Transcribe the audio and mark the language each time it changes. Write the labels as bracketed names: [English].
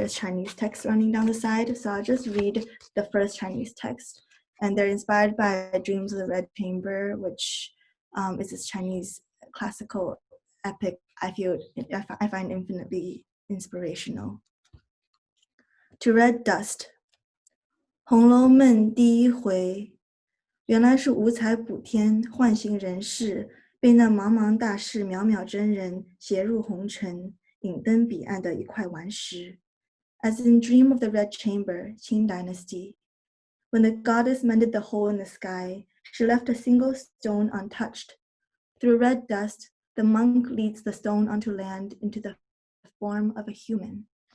[English] There's Chinese text running down the side. So I'll just read the first Chinese text. And they're inspired by Dreams of the Red Chamber, which is this Chinese classical epic I find infinitely inspirational. To Red Dust. [Chinese] 红楼梦第一回，原来是五彩补天唤醒人世，被那茫茫大士渺渺真人携入红尘，引灯彼岸的一块顽石。 [English] As in Dream of the Red Chamber, Qing Dynasty, when the goddess mended the hole in the sky, she left a single stone untouched. Through red dust, the monk leads the stone onto land into the form of a human.